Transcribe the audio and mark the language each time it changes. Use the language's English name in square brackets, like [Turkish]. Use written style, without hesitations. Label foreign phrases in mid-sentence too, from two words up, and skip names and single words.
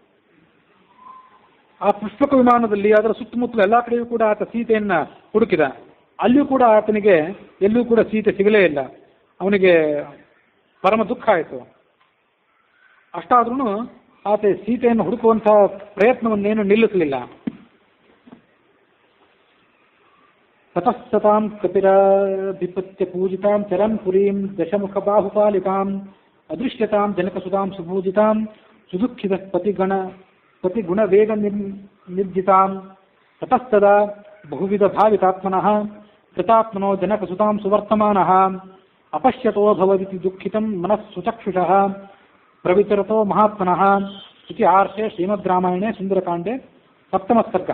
[Kannada] ಆ ಪುಷ್ಪಕ ವಿಮಾನದಲ್ಲಿ ಅದರ ಸುತ್ತಮುತ್ತಲು ಎಲ್ಲಾ ಕಡೆಯೂ ಕೂಡ ಆತ ಸೀತೆಯನ್ನ ಹುಡುಕಿದ. ಅಲ್ಲಿಯೂ ಕೂಡ ಆತನಿಗೆ ಎಲ್ಲೂ ಕೂಡ ಸೀತೆ ಸಿಗಲೇ ಇಲ್ಲ. ಅವನಿಗೆ ಪರಮ ದುಃಖ ಆಯಿತು. ಅಷ್ಟಾದ್ರೂ ಆತ ಸೀತೆಯನ್ನು ಹುಡುಕುವಂತಹ ಪ್ರಯತ್ನವನ್ನೇನು ನಿಲ್ಲಿಸಲಿಲ್ಲ. [Sanskrit] ತತಸ್ತತಾಂ ಕಪಿರಾಧಿಪತ್ಯ ಪೂಜಿತಾಂ ಚರನ್ ಪುರೀಂ ದಶಮುಖ ಬಾಹುಪಾಲಿಕಾಂ ಅದೃಶ್ಯತಾಂ ಜನಕಸುತಾಂ ಸುಪೂಜಿತಾಂ ಸುದುಃಖಿತ ಪತಿಗುಣ ವೇಗ ನಿರ್ಜಿತಾಂ ತತಸ್ತದಾ ಬಹುವಿಧ ಭಾವಿತಾತ್ಮನಃ ಕೃತಾತ್ಮನೋ ಜನಕಸುತಾಂ ಸುವರ್ತಮಾನಃ ಅಪಶ್ಯತೋ ಭವದಿತಿ ದುಃಖಿತಂ ಮನಸ್ಸುಚಕ್ಷುಷಃ ಪ್ರವಿಚರತೋ ಮಹಾತ್ಮನಃ ಇತಿ ಆರ್ಷೆ ಶ್ರೀಮದ್ ರಾಮಾಯಣೆ ಸುಂದರಕಾಂಡೆ ಸಪ್ತಮಃ ಸರ್ಗಃ.